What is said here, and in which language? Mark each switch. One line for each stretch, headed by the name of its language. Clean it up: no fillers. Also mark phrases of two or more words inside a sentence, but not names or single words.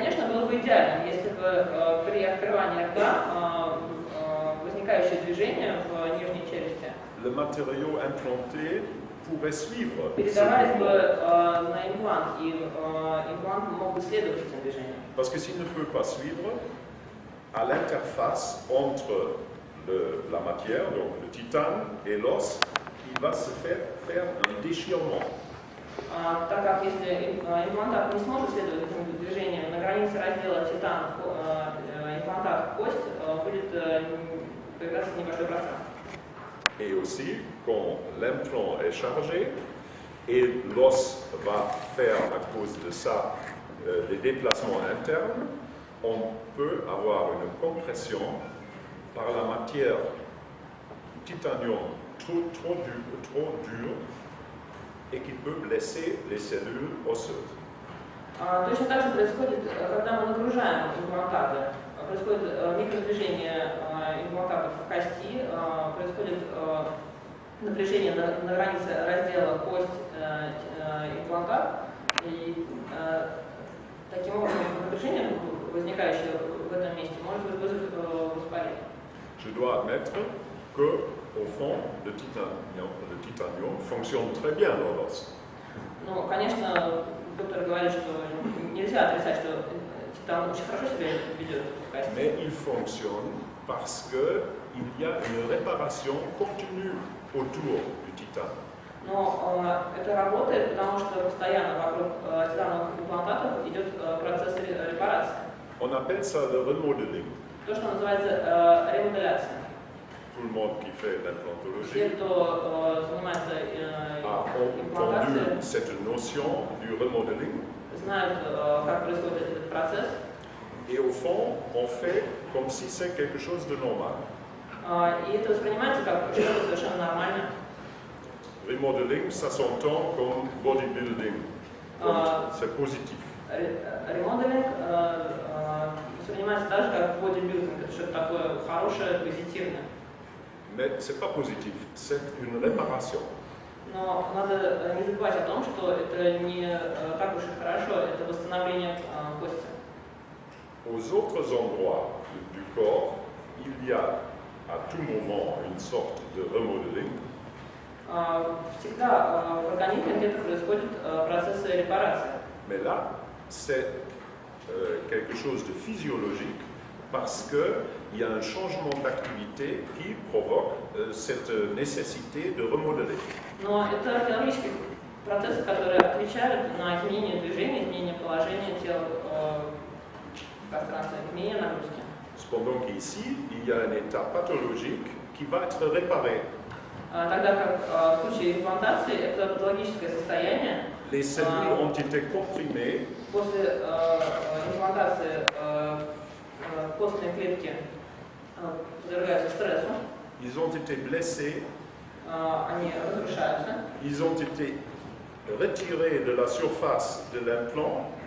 Russian: было бы идеально, если бы при открывании рта возникающее движение в нижней челюсти
French: le matériau implanté pourrait suivre ce
Russian: передавались бы
French: mouvement.
Russian: на имплант, и имплант мог бы следовать этим движениям.
French: Parce que s'il ne peut pas suivre, à l'interface entre la matière, donc le titane, et l'os, il va se faire un déchirement.
Russian: Так как если имплантат не сможет следовать этим движениям, на границе раздела титан-имплантат-кость будет появляться небольшое пространство.
French: Et aussi, quand l'implant est chargé et l'os va faire à cause de ça des déplacements internes, on peut avoir une compression par la matière titanium trop dure et qui peut blesser les cellules osseuses.
Russian: Точно так же происходит, когда мы нагружаем имплантаты. Происходит микродвижение имплантатов в кости, происходит напряжение на границе раздела кость-имплантат, и таким образом напряжение, возникающее в этом месте, может вызвать воспаление.
French: Je dois admettre que, au fond, le titanium fonctionne très bien dans l'os.
Russian: Ну, конечно, доктор говорит, что нельзя отрицать, что титан очень хорошо себя ведет в кости.
French: Mais il fonctionne parce qu'il y a une réparation continue autour du titane.
Russian: Но это работает, потому что постоянно вокруг титановых имплантатов идет процесс репарации.
French: On appelle ça le remodeling.
Russian: То, что называется ремоделяция.
French: Tout le monde qui fait l'implantologie
Russian: Все, кто занимается
French: a
Russian: имплантацией,
French: entendu cette notion du remodeling.
Russian: знают, как происходит этот процесс.
French: Et au fond, on fait comme si c'est quelque chose de normal.
Russian: И это воспринимается как что-то совершенно нормально.
French: Remodeling, ça s'entend comme bodybuilding. C'est positif.
Russian: Ремоделинг воспринимается так же, как бодибилдинг. Это что-то такое хорошее, позитивное.
French: Mais ce n'est pas positif, c'est une réparation.
Russian: Но надо не забывать о том, что это не так уж и хорошо, это восстановление кости.
French: Aux autres endroits du corps, il y a à tout moment une sorte de remodeling.
Russian: Всегда в организме где-то происходит процесс репарации.
French: Mais là, c'est quelque chose de physiologique parce qu'il y a un changement d'activité qui provoque cette nécessité de remodeler.
Russian: Но это физиологический процесс, который отвечает на изменение движения, изменение положения тела в пространстве, изменение нагрузки.
French: Cependant qu'ici, il y a un état pathologique qui va être réparé.
Russian: Тогда как в случае имплантации это патологическое состояние.
French: Les cellules ont été comprimées.
Russian: После имплантации костные клетки подвергаются стрессу.
French: Ils ont été blessés.
Russian: Они разрушаются.
French: Ils ont été retirés de la surface de l'implant.